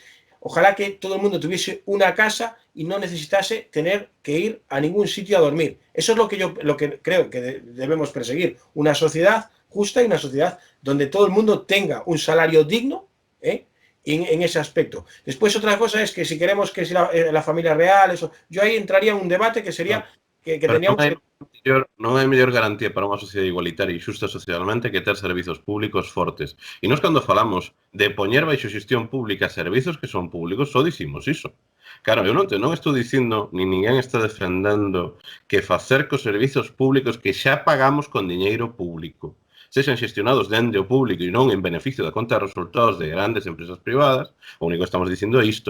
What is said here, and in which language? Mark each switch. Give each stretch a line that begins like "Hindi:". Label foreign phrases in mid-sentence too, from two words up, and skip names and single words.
Spanish: Ojalá que todo el mundo tuviese una casa y no necesitase tener que ir a ningún sitio a dormir. Eso es lo que creo que debemos perseguir. Una sociedad justa y una sociedad donde todo el mundo tenga un salario digno, en ese aspecto. Después otra cosa es que si queremos que sea la familia real, eso, yo ahí entraría en un debate que sería que teníamos
Galician: non hai mellor garantía para unha sociedade igualitaria e xusta socialmente que ter servizos públicos fortes. E nós cando falamos de poñer baixo xestión pública servizos que son públicos, só dicimos iso. Claro, eu non estou dicindo, ni ninguén está defendendo que facer cos servizos públicos que xa pagamos con diñeiro público sexan xestionados dende o público e non en beneficio da conta de resultados de grandes empresas privadas, o único que estamos dicindo é isto.